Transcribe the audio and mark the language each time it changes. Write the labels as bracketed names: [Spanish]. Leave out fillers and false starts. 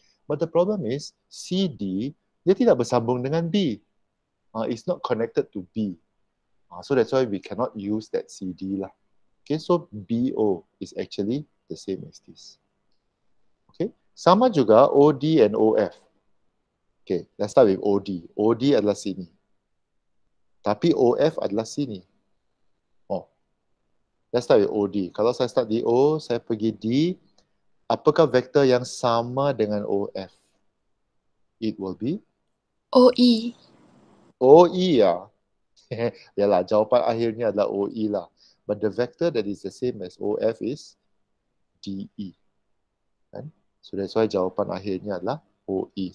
[English] But the problem is CD [Malay] dia tidak bersambung dengan [English] B. It's not connected to B. So that's why we cannot use that CD lah. Okay, so BO is actually the same as this. Okay, [Malay] sama juga [English] OD and OF. Okay, let's start with OD. [Malay] OD adalah sini. Tapi OF adalah sini. [English] Let's start with OD. [Malay] Kalau saya start di O, saya pergi D. Apakah vektor yang sama dengan OF? [English] It will be? OE. [Malay] OE ya. Yalah, jawapan akhirnya adalah OE lah. [English] But the vector that is the same as OF is DE. [Malay] Kan? [English] So that's why [Malay] jawapan akhirnya adalah OE.